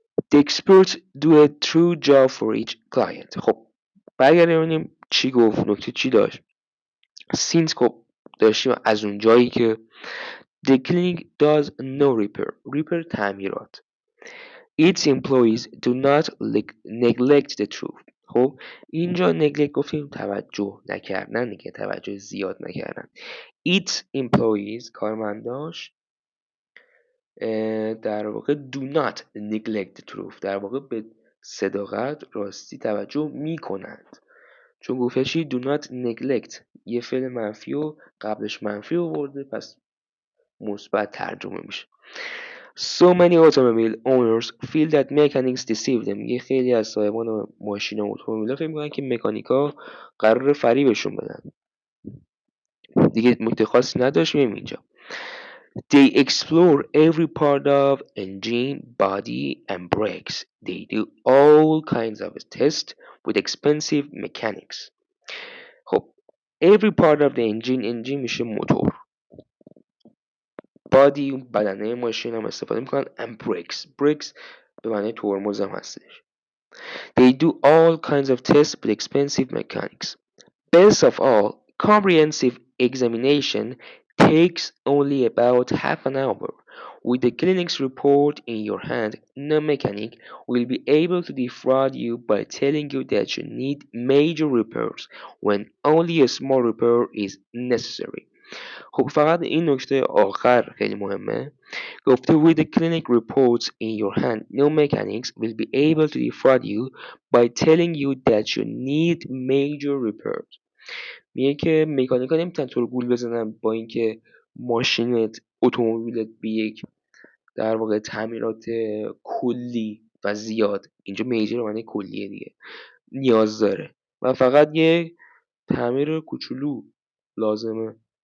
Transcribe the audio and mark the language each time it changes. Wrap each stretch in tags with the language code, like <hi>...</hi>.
<en>The experts do a true job for each client.</en> <fa>خب برگردیم ببینیم چی گفت، نکته چی داشت.</fa> <en>Since</en> <fa>خب داشتیم از اون جایی که</fa> <en>The clinic does no repair</en> <fa>تعمیرات.</fa> <en>Its employees do not neglect the truth.</en> <fa>خب اینجا neglect گفتیم توجه نکردن دیگه، توجه زیاد نکردن.</fa> <en>Its employees</en> <fa>کارمنداش در واقع</fa> <en>do not neglect the truth،</en> <fa>در واقع به صداقت راستی توجه میکنند. چون گفته چی</fa> <en>do not neglect</en> <fa>یه فعل منفی و قبلش منفی آورده پس مثبت ترجمه میشه.</fa> <en>So many automobile owners feel that mechanics deceive them.</en> <fa>یه خیلی از صاحبان ماشین و اتومبیل فکر میکنن که مکانیکا قرار فریبشون بدن. دیگه نکته خاصی نداشت. میریم اینجا.</fa> <en>They explore every part of engine, body and brakes. They do all kinds of tests with expensive mechanics.</en> <fa>خب</fa> <en>every part of the engine</en> <fa>میشه موتور.</fa> <en>body</en> <fa>بدنه ماشین هم استفاده میکنن</fa> <en>and brakes</en> <fa>به معنی ترمز هم هستش.</fa> <en>They do all kinds of tests with expensive mechanics. Best of all, comprehensive examination takes only about half an hour. With the clinic's report in your hand, no mechanic will be able to defraud you by telling you that you need major repairs when only a small repair is necessary.</en> <fa>خب فقط این نکته آخر خیلی مهمه. گفته</fa> <en>with the clinic reports in your hand, no mechanics will be able to defraud you by telling you that you need major repairs.</en> <fa>میگه که مکانیکا نمیتونن تو رو گول بزنن با اینکه ماشینت اتومبیلت به یک در واقع تعمیرات کلی و زیاد، اینجا میجر معنی کلیه دیگه، نیاز داره و فقط یه تعمیر کوچولو لازمه.</fa>